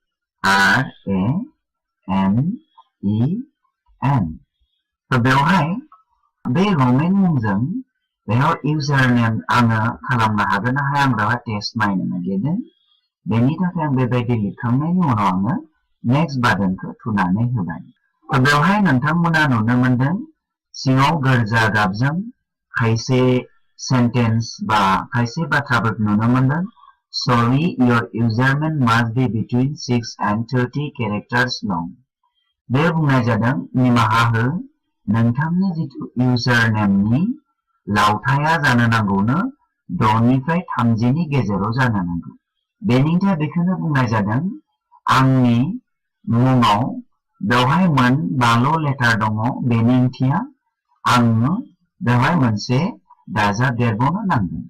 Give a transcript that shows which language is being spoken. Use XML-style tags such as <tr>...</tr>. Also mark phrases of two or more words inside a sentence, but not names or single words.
<brx>RAMEN बेवहाय बे रमेन मुंजों बेयाव इउजार नेम आङो खालामनो हागोन ना हाया आं बेवहाय टेस्ट नायनो नागिरदों बेनि थाखाय आं बेबायदि लिरखांनायनि उनाव आङो नेक्स्ट बाटनखौ थुनानै होबाय बेवहाय नोंथांमोना नुनो मोनदों सिङाव गोरजा गाबजों खायसे सेन्टेन्स बा खायसे बाथ्राफोर नुनो मोनदों</brx> <en>sorry your username must be between 6 and 30 characters long</en> <brx>बे बुंनाय जादों निमाहा हो नोंथांनि जिथु इउजार नेमनि लावथाया जानो नांगौनो 6 निफ्राय 30 नि गेजेराव जानो नांगौ बेनि थाखाय बेखौनो बुंनाय जादों आंनि मुङाव बेवहाय मोन 12 लेटार दङ बेनि ओंथिया आङो बेवहाय मोनसे दाजाबदेरबावनो नांगोन</brx>